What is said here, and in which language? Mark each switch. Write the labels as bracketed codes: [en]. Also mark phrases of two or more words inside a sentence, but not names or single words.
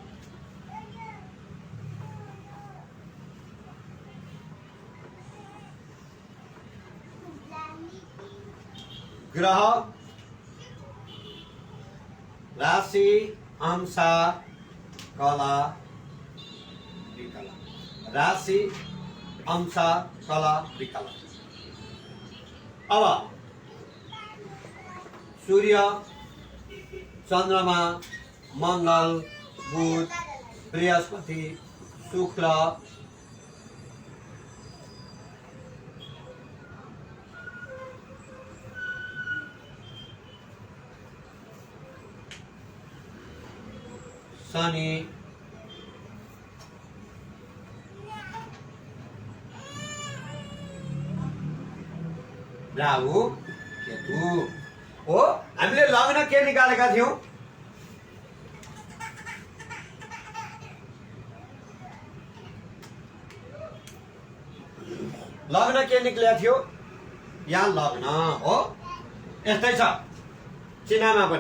[ne] ग्रह, राशि, अंश, कला, विकला। राशि, अंश, कला, विकला। अब सूर्य, चन्द्रमा, मंगल, बुध, बृहस्पति, शुक्र, शनि, राहु, केतु हो। हामीले लग्न के निकालेका थियौँ? लग्न के निक्लेको थियो? यहाँ लग्न हो। यस्तै छ चिनामा पनि।